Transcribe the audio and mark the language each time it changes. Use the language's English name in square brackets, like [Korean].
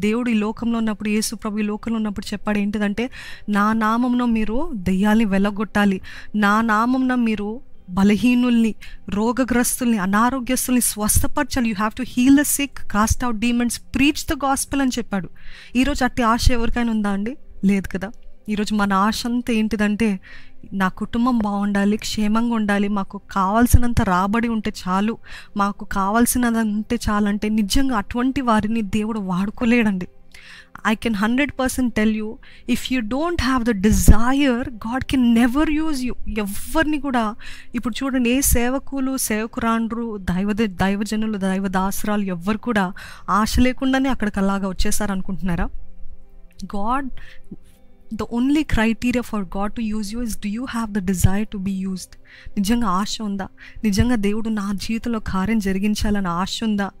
[Telugu] దేవుడు ఈ లోకంలో ఉన్నప్పుడు, యేసు ప్రభు ఈ లోకంలో ఉన్నప్పుడు చెప్పాడు ఏంటిదంటే, నా నామమున మీరు దెయ్యాల్ని వెళ్ళగొట్టాలి, నా నామమున మీరు బలహీనుల్ని, రోగగ్రస్తుల్ని, అనారోగ్యస్తుల్ని స్వస్థపరచాలి. [English] you have to heal the sick, cast out demons, preach the gospel [Telugu] అని చెప్పాడు. ఈరోజు అట్టి ఆశ ఎవరికైనా ఉందా అండి? లేదు కదా. ఈరోజు మన ఆశ అంతా ఏంటిదంటే, నా కుటుంబం బాగుండాలి, క్షేమంగా ఉండాలి, మాకు కావాల్సినంత రాబడి ఉంటే చాలు, మాకు కావాల్సినది ఉంటే చాలంటే నిజంగా అటువంటి వారిని దేవుడు వాడుకోలేడండి. [English] I can 100% tell you, if you don't have the desire, God can never use you. [Telugu] ఎవరిని కూడా ఇప్పుడు చూడండి, ఏ సేవకురాండ్రు, దైవజనులు, దైవదాసరాలు ఎవ్వరు కూడా ఆశ లేకుండానే అక్కడికి అలాగా వచ్చేసారు అనుకుంటున్నారా? [English] God, the only criteria for God to use you is, do you have the desire to be used? [Telugu] నిజంగా ఆశ ఉందా? నిజంగా దేవుడు నా జీవితంలో కార్యం జరిగించాలని ఆశ ఉందా?